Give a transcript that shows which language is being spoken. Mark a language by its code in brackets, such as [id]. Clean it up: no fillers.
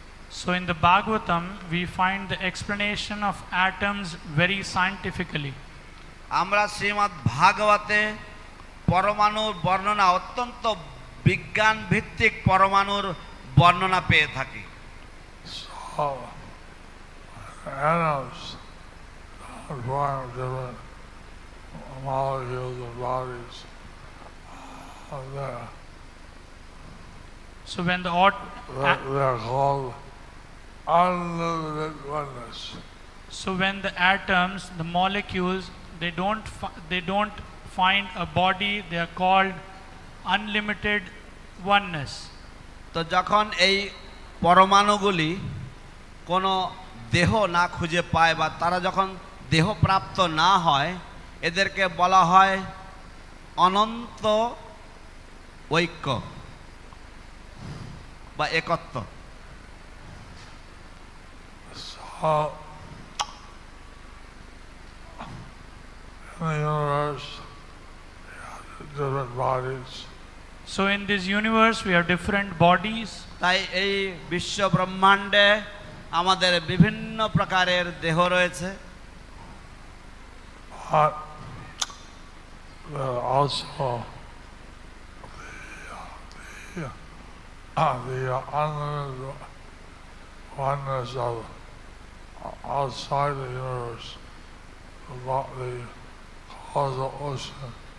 [en] So in the Bhagavatam, we find the explanation of atoms very scientifically. [bn] আমরা শ্রীমদ্ ভাগবতে পরমাণুর বর্ণনা অত্যন্ত বিজ্ঞান ভিত্তিক পরমাণুর বর্ণনা পেয়ে থাকি। [en] So, atoms form different molecules and bodies of there. So when the They're called unlimited oneness. so when the atoms, the molecules, they don't find a body, they are called unlimited oneness. [bn] তো যখন এই পরমাণুগুলি কোনো দেহ না খুঁজে পায় বা তারা যখন দেহ প্রাপ্ত না হয় এদেরকে বলা হয় অনন্ত ঐক্য বা একত্ব। [en] So, in the universe, different bodies. So in this universe we have different bodies. [bn] তাই এই বিশ্ব ব্রহ্মাণ্ডে আমাদের বিভিন্ন প্রকারের দেহ রয়েছে। [en] But also the unlimited oneness of outside the universe, the causal ocean.